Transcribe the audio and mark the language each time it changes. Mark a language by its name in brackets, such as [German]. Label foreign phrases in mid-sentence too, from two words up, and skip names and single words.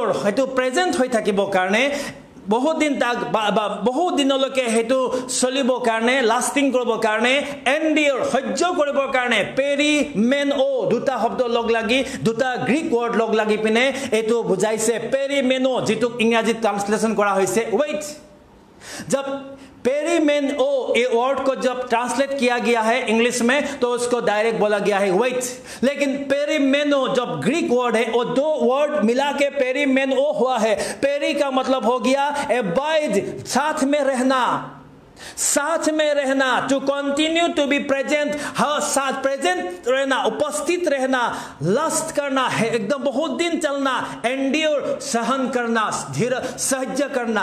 [Assamese] সেইটো প্ৰেজেণ্ট হৈ থাকিবৰ কাৰণে, বহুত দিন তাক বহুত দিনলৈকে সেইটো চলিবৰ কাৰণে, লাষ্টিং কৰিবৰ কাৰণে, এণ্ডিঅৰ সহ্য কৰিবৰ কাৰণে পেৰিমেনঅ দুটা শব্দ লগ লাগি, দুটা [English] Greek word [Assamese] লগ লাগি পিনে এইটো বুজাইছে পেৰিমেনঅ, যিটোক ইংৰাজীত ট্ৰান্সলেশ্যন কৰা হৈছে ৱেইট। [Hindi] जब पेरीमेनओ ये वर्ड को जब ट्रांसलेट किया गया है इंग्लिश में, तो उसको डायरेक्ट बोला गया है वेट। लेकिन पेरीमेनो जब [English] Greek word [Hindi] है, वो दो वर्ड मिला के पेरीमेनओ हुआ है। पेरी का मतलब हो गया एबाइड, साथ में रहना, साथ में रहना, [English] to continue, to be present, [Hindi] हाँ साथ प्रेजेंट रहना, उपस्थित रहना, लस्ट करना है, एकदम बहुत दिन चलना, एंड्योर सहन करना, धीर सहज करना।